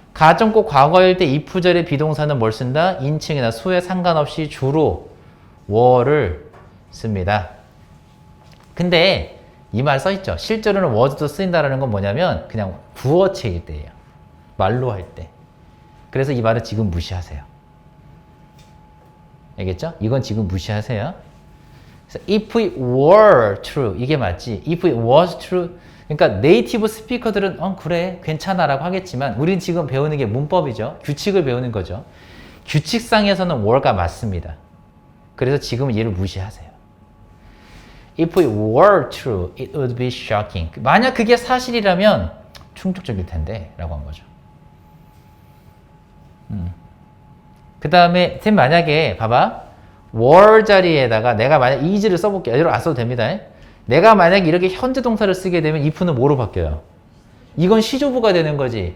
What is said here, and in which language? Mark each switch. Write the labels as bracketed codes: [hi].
[ko] 가정법 과거일 때 if절의 비동사는 뭘 쓴다? 인칭이나 수에 상관없이 주로 were를 씁니다. 근데 이 말 써있죠. 실제로는 was도 쓰인다는 건 뭐냐면 그냥 구어체일 때예요. 말로 할 때. 그래서 이 말은 지금 무시하세요. 알겠죠? 이건 지금 무시하세요. 그래서 [en] if it were true [ko] 이게 맞지. [en] if it was true [ko] 그러니까 네이티브 스피커들은 그래 괜찮아 라고 하겠지만 우린 지금 배우는 게 문법이죠. 규칙을 배우는 거죠. 규칙상에서는 were가 맞습니다. 그래서 지금은 얘를 무시하세요. [en] If it were true, it would be shocking. [ko] 만약 그게 사실이라면 충격적일 텐데 라고 한 거죠. 그 다음에 쌤 만약에 봐봐 were 자리에다가 내가 만약 is를 써볼게요. 이대로 안 써도 됩니다. 내가 만약 이렇게 현재 동사를 쓰게 되면 if는 뭐로 바뀌어요? 이건 시조부가 되는 거지.